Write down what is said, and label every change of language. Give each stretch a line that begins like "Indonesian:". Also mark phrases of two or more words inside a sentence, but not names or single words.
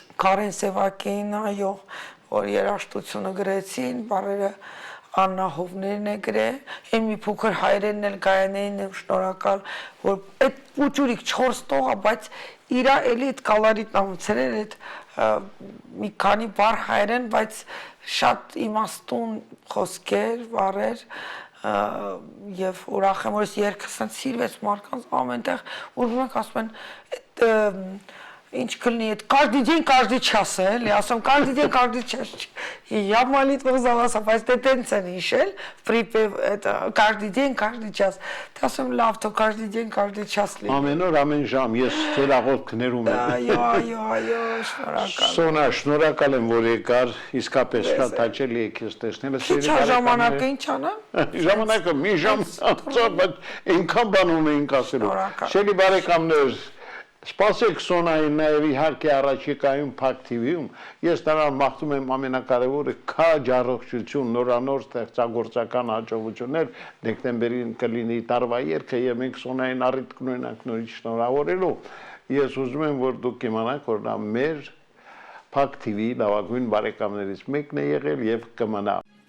Armenian: Կարեն Սևակին, այո, որ երաժշտությունը գրեցին, բարերը Աննա Հովներն է գրել, այն մի փոքր հայրենն էլ Գայանեին եմ շնորհակալ, որ այդ փուճուրիկ 4 տողա, բայց իրա էլի այդ կալարիտ նամուցել էր այդ մի քանի բառ հայերեն, բայց շատ իմաստուն խոսքեր, բառեր եւ ուրախ եմ, որ ես երգը սենց սիրվեց մարդկանց ամենտեղ, ուզում եք ասում են ինչ կլինի, այդ
Russian: каждый день каждый час
Armenian: է, էլի, ասում
Russian: каждый день каждый час, я молитву заласа,
Armenian: բայց դե տենց են հիշել,
Russian: припев, это каждый день каждый час,
Armenian: թե ասում լավ, թող
Russian: каждый день каждый час
Armenian: լինի։ Ամեն օր, ամեն ժամ, ես ձեր աղոթքներում եմ։ Այո, շնորհակալ։ Սոնա, շնորհակալ եմ, որ եկար, իսկապես շատ հաճելի է քեզ տեսնել։ Ինչ ժամանակը ինչ անեմ։ Ժամանակը մի ժամ անցա, բայց այնքան բան ունեինք ասելու։ Շելի բարեկամներ, սպասեք Սոնային նաև իհարկե առաջիկայում Փակ TV-ում, ես նրան մաղթում եմ ամենակարևորը քաջ առողջություն, նորանոր ստեղծագործական հաջողություններ, դեկտեմբերին կլինի տարվա երգը եւ մենք Սոնային առիթ կունենանք նորից շնորհավորելու։ Ես ուզում եմ, որ դուք իմանաք, որ նա մեր Փակ TV լավագույն բարեկամներից մեկն է եղել եւ կմնա։